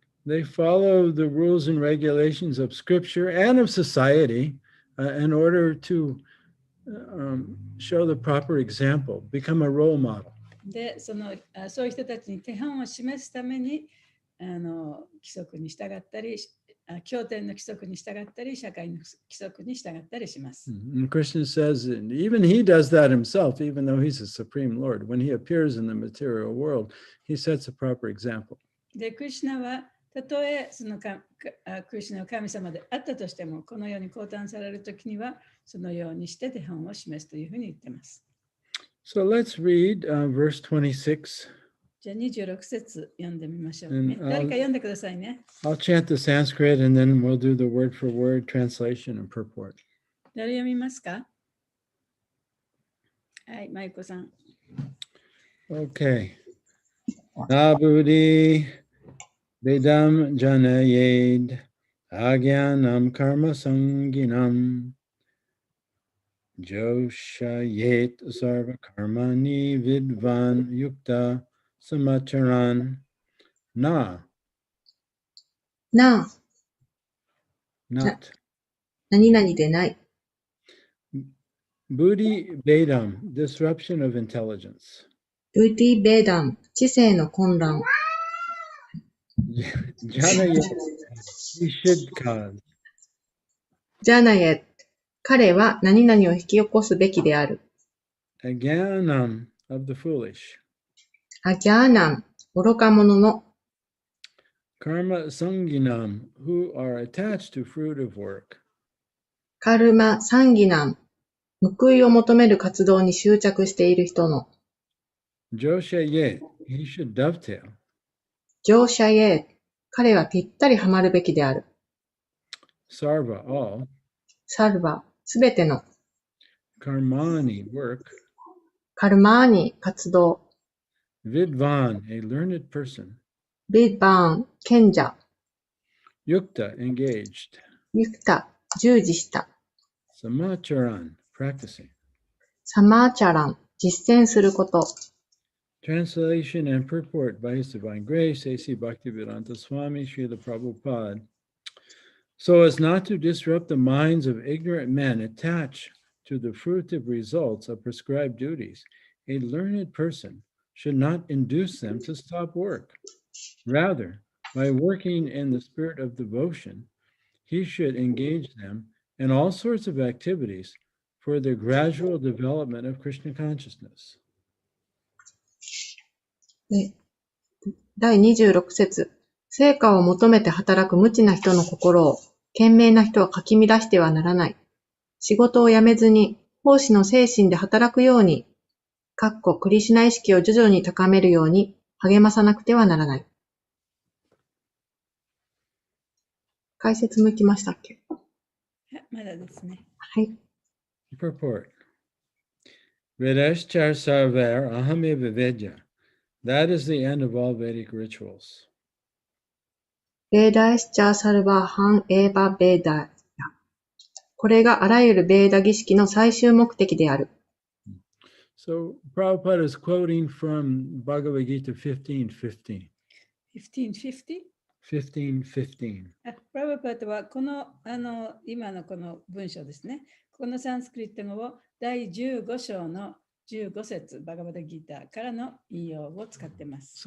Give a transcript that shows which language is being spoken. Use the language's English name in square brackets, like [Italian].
[English] they follow the rules and regulations of Scripture and of society in order to show the proper example, become a role model. [Japanese] で、そういう人たちに手本を示すために、規則に従ったり、経典の規則に従ったり、社会の規則に従ったりします。 [English] And Krishna says, and even he does that himself, even though he's the Supreme Lord. When he appears in the material world, he sets a proper example. [Japanese] で、クリシュナは、たとえクリシュナの神様であったとしても、このように降誕されるときには、そのようにして手本を示すというふうに言っています。 [English] So let's read verse 26. [Japanese] じゃあ26節読んでみましょうね。誰か読んでくださいね。 [English] I'll chant the Sanskrit and then we'll do the word for word translation and purport. [Japanese] 誰読みますか？はい、マイコさん。 [Sanskrit] Okay. Nabudi Vedam Janayed Agyanam Karma Sanginam Joshayet Sarva Karmani Vidvan Yukta Samacharan Na [Japanese] なあ、 [English] Not [Japanese] 何々でない。 [Sanskrit] Buddhi Vedam [English] Disruption of Intelligence [Japanese] ブーティー・ベーダン、知性の混乱。 [English] Janayet He should cause [Japanese] ジャーナエ、彼は何々を引き起こすべきである。 [English] Agyanam of the foolish [Japanese] アギャーナン、愚か者の。 [Sanskrit] Karma Sanginam [English] who are attached to fruit of work [Japanese] カルマ・サンギナン、報いを求める活動に執着している人の。 [English] Joshayet He should dovetail [Japanese] ジョーシャイエー、彼はぴったりはまるべきである。 [English] Sarva all [Japanese] サルバ、すべての。 [English] Karmani work [Japanese] カルマーニ、活動。 [English] Vidvan a learned person [Japanese] ビッバーン、賢者。 [English] Yukta engaged [Japanese] ユクタ、従事した。 [English] Samacharan practicing [Japanese] サマーチャラン、実践すること。 [English] Translation and purport by His Divine Grace, A.C. Bhaktivedanta Swami Srila Prabhupada. So as not to disrupt the minds of ignorant men attached to the fruitive results of prescribed duties, a learned person should not induce them to stop work. Rather, by working in the spirit of devotion, he should engage them in all sorts of activities for the gradual development of Krishna consciousness. [Japanese] 第26節。成果を求めて働く無知な人の心を、賢明な人はかき乱してはならない。仕事を辞めずに、奉仕の精神で働くように、クリシュナ意識を徐々に高めるように励まさなくてはならない。解説向きましたっけ？まだですね。はい。 [Sanskrit] Purport. Vedaschar sarver ahameva vedya. [English] That is the end of all Vedic rituals. [Japanese] ベーダーシチャーサルバーハンエーバベーダー。これがあらゆるベーダ儀式の最終目的である。 [English] So Prabhupada is quoting from Bhagavad Gita 15:15. 1550? 15:15. [Japanese] プラブパートは今のこの文章ですね。このサンスクリット語を第15章の15節バガバダギーターからの引用を使っています。